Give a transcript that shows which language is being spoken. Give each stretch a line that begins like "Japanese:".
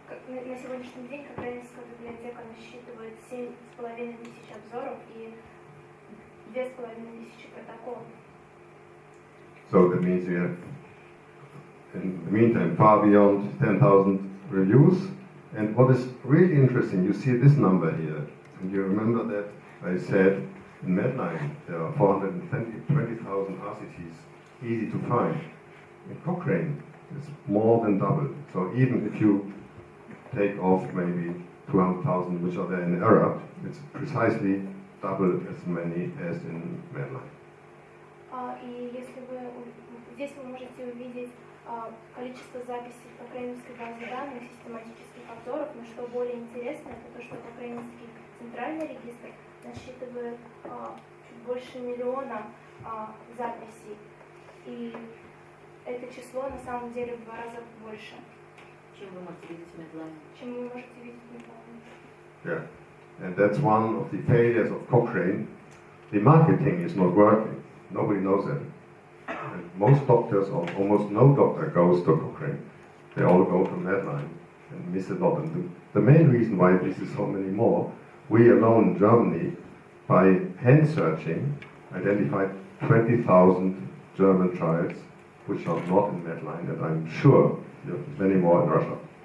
Russian: И на сегодняшний день Кокрейновская библиотека насчитывает 7,5 тысяч обзоров и 2,5 тысячи протоколов.
English: So that means we have, in the meantime, far beyond 10,000 reviews. And what is really interesting, you see this number here. And you remember that I said in Medline there are 420,000 RCTs easy to find. In Cochrane, it's more than double. So even if you take off maybe 200,000 which are there in error, it's precisely double as many as in Medline.
Russian: И если вы здесь вы можете увидеть количество записей в Кокрейновской базе данных, систематических обзоров, но что более интересно, это то, что Кокрейновский центральный регистр насчитывает чуть больше 1 миллиона записей. И это число на самом деле в 2 раза больше, чем вы можете видеть в Медлайне. Чем вы можете видеть в Медлайне.
English: Yeah, and that's one of the failures of Cochrane. The marketing is not working. Nobody knows that. And most doctors, or almost no doctor, goes to Cochrane. They all go to Medline and miss a lot. And the main reason why this is so many more, we alone in Germany, by hand searching, identified 20,000 German trials which are not in Medline, and I'm sure there are many more in Russia.